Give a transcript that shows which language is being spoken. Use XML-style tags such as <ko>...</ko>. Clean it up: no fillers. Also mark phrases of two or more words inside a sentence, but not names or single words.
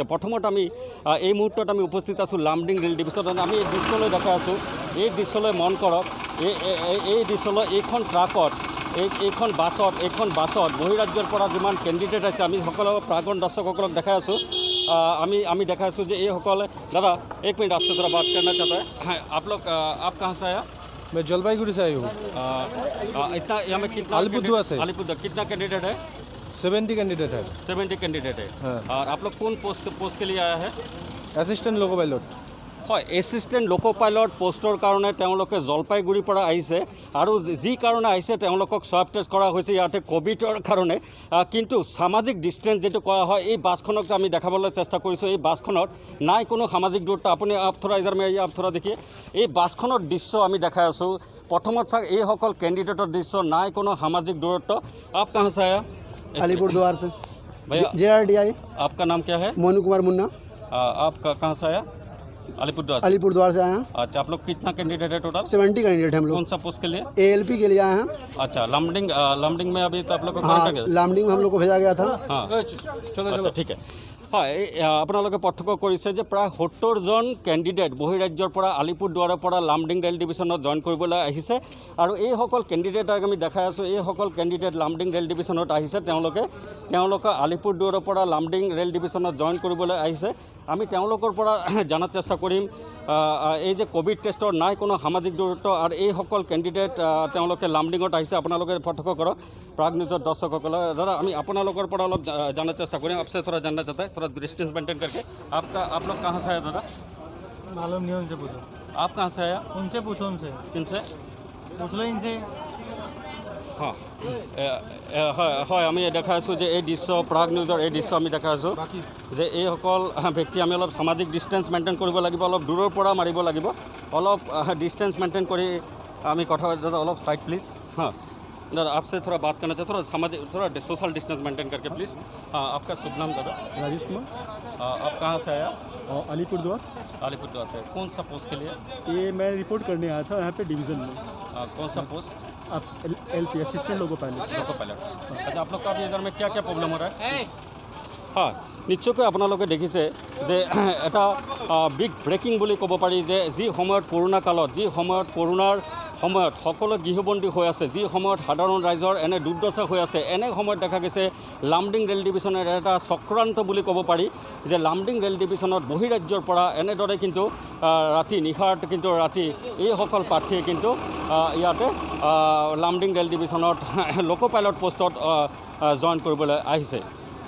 <as>প্ৰথমত আমি এই মুহূৰ্তত আমি উপস্থিত আছোঁ লামডিং ৰেল ডিভিশ্যনত। আমি এই দৃশ্যলৈ দেখাই আছোঁ, এই দৃশ্যলৈ মন কৰক, এই দৃশ্যলৈ এইখন ট্ৰাকত এইখন বাছত বহিৰাজ্যৰ পৰা যিমান কেণ্ডিডেট আছে আমি সকলো প্ৰাক্তন দৰ্শকসকলক দেখাই আছোঁ। আমি দেখাই আছোঁ যে এইসকলে দাদা</as> <hi>एक मिनट आपसे थोड़ा बात करना चाहता है। आप लोग आप कहाँ से आया? मैं जलपाईगुड़ी से आई हूँ। इतना यहाँ में कितना अलीपुरद्वार से। अलीपुरद्वार कितना कैंडिडेट है? 70 कैंडिडेट है। 70 कैंडिडेट है। हाँ। और आप लोग कौन पोस्ट के लिए आया है?</hi> <en>assistant loco pilot.</en> <as>হয়,</as> <en>assistant loco pilot</en> <as>পোষ্টৰ কাৰণে তেওঁলোকে জলপাইগুৰিৰ পৰা আহিছে আৰু যি কাৰণে আহিছে তেওঁলোকক</as> <en>swab test</en> <as>কৰা হৈছে ইয়াতে কোভিডৰ কাৰণে। কিন্তু সামাজিক ডিষ্টেঞ্চ যিটো কোৱা হয়, এই বাছখনক আমি দেখাবলৈ চেষ্টা কৰিছোঁ। এই বাছখনত নাই কোনো সামাজিক দূৰত্ব। আপুনি</as> <hi>आप थोड़ा इधर में आप थोड़ा दिखिए</hi> <as>এই বাছখনৰ দৃশ্য আমি দেখাই আছোঁ। প্ৰথমত চাওক এইসকল কেণ্ডিডেটৰ দৃশ্য, নাই কোনো সামাজিক দূৰত্ব।</as> <hi>आप कहाँ से आया? अलीपुरद्वार से। भैया JRDI। आपका नाम क्या है? मोनू कुमार मुन्ना। आप कहाँ से आया? अलीपुरद्वार से। अलीपुरद्वार से आए हैं। अच्छा, आप लोग कितना कैंडिडेट है टोटल? 70 कैंडिडेट हम कौन लोग। सा पोस्ट के लिए? ALP के लिए आए हैं। अच्छा, लामडिंग में अभी तो आप लोग को हाँ, कॉन्टैक्ट है? लामडिंग में हम लोग को भेजा गया था। हाँ,</hi> <as>চলো আচ্ছা, ঠিক আছে। হয়, আপোনালোকে পাৰ্থক্য কৰিছে যে প্ৰায় 70জন কেণ্ডিডেট বহিৰাজ্যৰ পৰা আলিপুৰদুৱাৰৰ পৰা লামডিং ৰেল ডিভিশ্যনত জইন কৰিবলৈ আহিছে। আৰু এইসকল কেণ্ডিডেটক আমি দেখাই আছোঁ, এইসকল কেণ্ডিডেট লামডিং ৰেল ডিভিশ্যনত আহিছে। তেওঁলোকে আলিপুৰদুৱাৰৰ পৰা লামডিং ৰেল ডিভিশ্যনত জইন কৰিবলৈ আহিছে। আমি তেওঁলোকৰ পৰা জানাৰ চেষ্টা কৰিম এই যে</as> <en>covid test</en> <as>নাই কোনো সামাজিক দূৰত্ব আৰু এইসকল কেণ্ডিডেট তেওঁলোকে লামডিঙত আহিছে। আপোনালোকে পাৰ্থক্য কৰক প্ৰাগ নিউজৰ দৰ্শকসকলে। দাদা আমি আপোনালোকৰ পৰা অলপ জানাৰ চেষ্টা কৰিম।</as> <hi>आपसे थोड़ा जानना चाहता है, थोड़ा</hi> <en>distance maintain</en> <hi>करके। आप लोग कहाँ से आए दादा? मालूम नहीं, उनसे पूछो। आप कहाँ से आया? उनसे पूछो, उनसे किनसे? पूछ लो इनसे। हाँ,</hi> <as>হয়, আমি দেখাই আছোঁ যে এই দৃশ্য প্ৰাগ নিউজৰ এই দৃশ্য আমি দেখাই আছোঁ যে এইসকল ব্যক্তি আমি অলপ সামাজিক</as> <en>distance maintain</en> <as>কৰিব লাগিব, অলপ দূৰৰ পৰা মাৰিব লাগিব, অলপ</as> <en>distance maintain</en> <as>কৰি আমি কথা দাদা অলপ</as> <en>side please.</en> <hi>हाँ दादा, आपसे थोड़ा बात करना चाहता हूँ, थोड़ा सामाजिक थोड़ा</hi> <en>social distance maintain</en> <hi>करके प्लीज़। हाँ, आपका शुभ नाम दादा? राजेश कुमार। आप कहाँ से आया? अलीपुरद्वार। अलीपुरद्वार से। कौन सा पोस्ट के लिए? ये मैं रिपोर्ट करने आया था यहाँ पे डिवीज़न में। कौन सा पोस्ट?</hi> <en>आप LP assistant logo pilot. loco pilot.</en> <hi>अच्छा, आप लोग का अभी इधर में क्या क्या प्रॉब्लम हो रहा है? हाँ,</hi> <as>নিশ্চয়কৈ আপোনালোকে দেখিছে যে এটা</as> <en>big breaking</en> <as>বুলি ক'ব পাৰি যে যি সময়ত কৰোণা কালত, যি সময়ত কৰোণাৰ সময়ত সকলো গৃহবন্দী হৈ আছে, যি সময়ত সাধাৰণ ৰাইজৰ এনে দুৰ্দশা হৈ আছে, এনে সময়ত দেখা গৈছে লামডিং ৰেল ডিভিশ্যনৰ এটা চক্ৰান্ত বুলি ক'ব পাৰি যে লামডিং ৰেল ডিভিশ্যনত বহিৰাজ্যৰ পৰা এনেদৰে কিন্তু ৰাতি এইসকল প্ৰাৰ্থীয়ে কিন্তু ইয়াতে লামডিং ৰেল ডিভিশ্যনত</as> <en>loco pilot</en> <as>পোষ্টত জইন কৰিবলৈ আহিছে।</as>